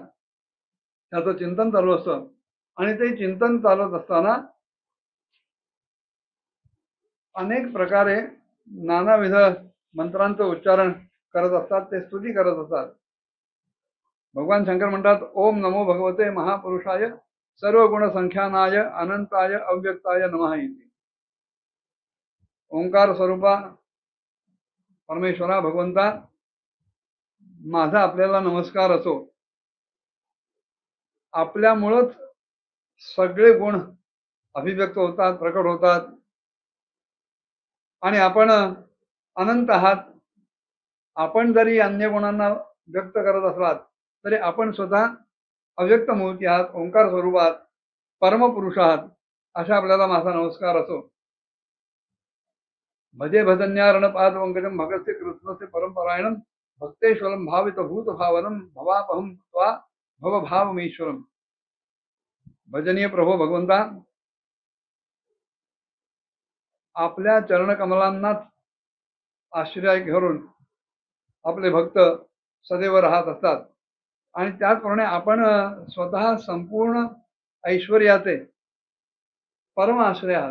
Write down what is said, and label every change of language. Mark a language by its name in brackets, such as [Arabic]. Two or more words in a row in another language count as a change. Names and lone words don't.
[Marathi] त्याचं चिंतन चालू असतं. आणि ते चिंतन चालत असताना अनेक प्रकारे नानाविध मंत्रांचं उच्चारण करत असतात, ते स्तुती करत असतात. भगवान शंकर म्हणतात, [Sanskrit] ओम नमो भगवते महापुरुषाय सर्व गुण संख्यानाय अनंताय अव्यक्ताय नमः इति. [Marathi] ओंकार स्वरूपा परमेश्वरा भगवंता, माझा आपल्याला नमस्कार असो. आपल्यामुळंच सगळे गुण अभिव्यक्त होतात, प्रकट होतात. आणि आपण अनंत आहात. आपण जरी अन्य गुणांना व्यक्त करत असलात तरी आपण स्वतः अव्यक्त मूर्ती आहात, ओंकार स्वरूपात परमपुरुष आहात. अशा आपल्याला माझा नमस्कार असो. [Sanskrit] भजे भजन्यारण पाद पंकजम भगतसे कृष्णसे परमपरायणम भक्तेश्वरम भावित भूत भावनम भवापहम त्वा भवभावमीश्वरम. [Marathi] भजनीय प्रभो भगवंता, आपल्या चरणकमलांनाच आश्रय घेऊन आपले भक्त सदैव राहत असतात. आणि त्याचप्रमाणे आपण स्वतः संपूर्ण ऐश्वर्याचे परम आश्रय आहात.